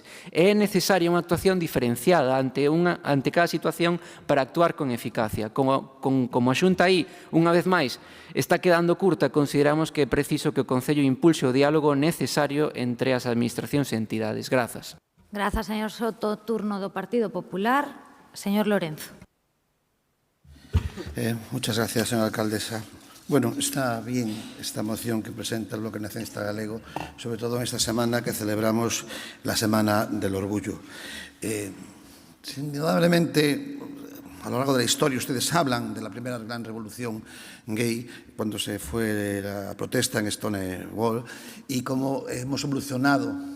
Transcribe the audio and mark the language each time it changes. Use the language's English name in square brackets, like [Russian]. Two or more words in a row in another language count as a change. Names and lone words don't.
[Galician] É necesaria unha actuación diferenciada ante cada situación para actuar con eficacia. Como a Xunta aí, unha vez máis, está quedando curta, consideramos que é preciso que o Concello impulse o diálogo necesario entre as administracións e entidades. Grazas. Grazas, señor Soto. Turno do Partido Popular. Señor Lorenzo. [Spanish] Muchas gracias, señora alcaldesa. Bueno, está bien esta moción que presenta el Bloque Nacionalista Galego, sobre todo en esta semana que celebramos la Semana del Orgullo. Indudablemente, a lo largo de la historia, ustedes hablan de la primera gran revolución gay, cuando se fue la protesta en Stonewall, y cómo hemos evolucionado.